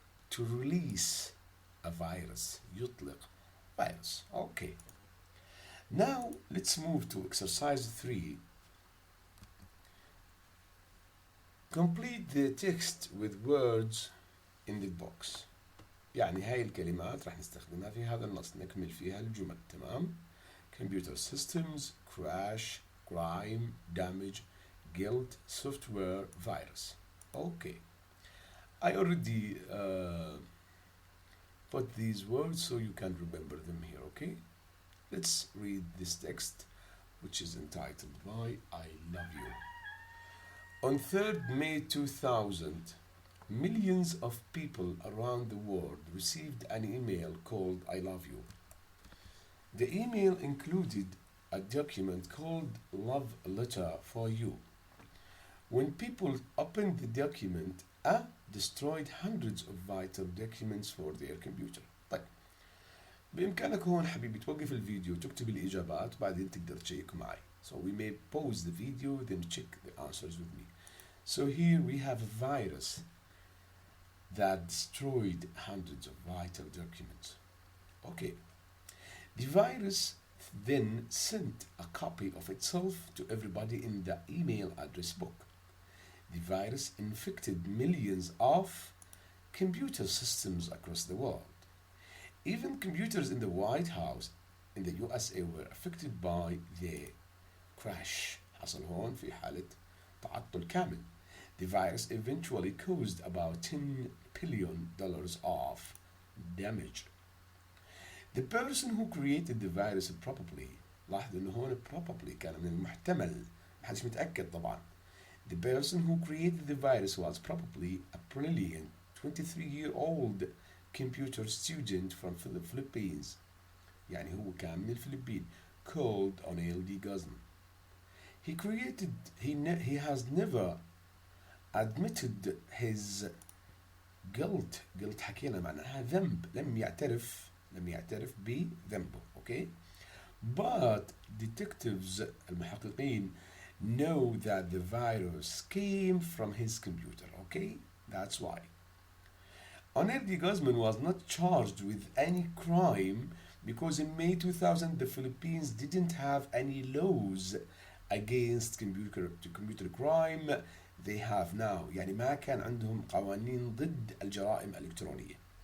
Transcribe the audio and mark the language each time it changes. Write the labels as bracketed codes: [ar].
[en] To release a virus يطلق virus. Okay. Now let's move to exercise 3. Complete the text with words in the box. [ar] يعني هاي الكلمات راح نستخدمها في هذا النص، نكمل فيها الجمل. [en] تمام؟ computer systems, crash, crime, damage, guilt, software, virus. Okay. I already put these words so you can remember them here, okay? Let's read this text, which is entitled by I Love You. On 3rd May 2000, millions of people around the world received an email called I Love You. The email included a document called Love Letter for You. When people opened the document, destroyed hundreds of vital documents for their computer. [ar] طيب بإمكانك هون حبيبي توقف الفيديو وتكتب الإجابات وبعدين تقدر تشيك معي. [en] So we may pause the video then check the answers with me. So here we have a virus that destroyed hundreds of vital documents. Okay. The virus then sent a copy of itself to everybody in the email address book. The virus infected millions of computer systems across the world. Even computers in the White House in the USA were affected by the crash. [ar] حصل هون في حالة تعطل كامل. [en] The virus eventually caused about $10 billion of damage. The person who created the virus probably, [ar] لاحظ انه هون probably كان من المحتمل، محدش متأكد طبعا. [en] The person who created the virus was probably a brilliant 23-year-old computer student from the Philippines. [ar] يعني هو كان من الفلبين called O'Neill D. [en] Guzman. He has never admitted his guilt. [ar] حكينا معناها ذنب، لم يعترف بذنبه. [en] Okay? But detectives المحققين know that the virus came from his computer. Okay? That's why. O'Neill D. Guzman was not charged with any crime because in May 2000 the Philippines didn't have any laws against computer crime. They have now. [ar] يعني ما كان عندهم قوانين ضد الجرائم الإلكترونية.